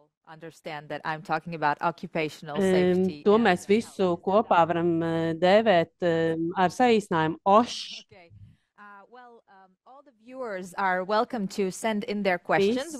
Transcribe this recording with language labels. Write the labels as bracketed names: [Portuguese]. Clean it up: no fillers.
[English] Understand that I'm talking about occupational safety. [Latvian] To mēs visu kopā varam dēvēt ar saīsinājumu OSH. [English] Okay. Well, all the viewers are welcome to send in their questions.